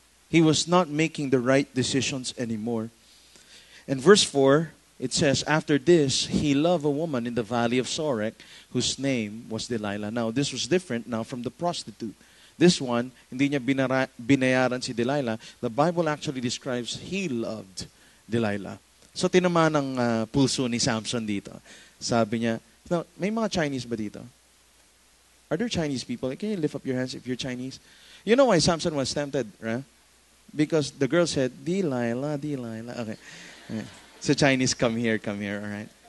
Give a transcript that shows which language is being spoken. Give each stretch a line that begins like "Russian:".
English: He was not making the right decisions anymore. And verse 4, it says, after this, he loved a woman in the valley of Sorek, whose name was Delilah. Now, this was different now from the prostitute. This one,
Filipino: hindi niya binayaran si Delilah.
English: The Bible actually describes he loved Delilah.
Filipino: So, tinamaan ng pulso ni Samson dito. Sabi niya, now, may mga Chinese ba dito?
English: Are there Chinese people? Can you lift up your hands if you're Chinese? You know why Samson was tempted, right? Because the girl said, Delilah, Delilah. Okay. So Chinese, come here, all right?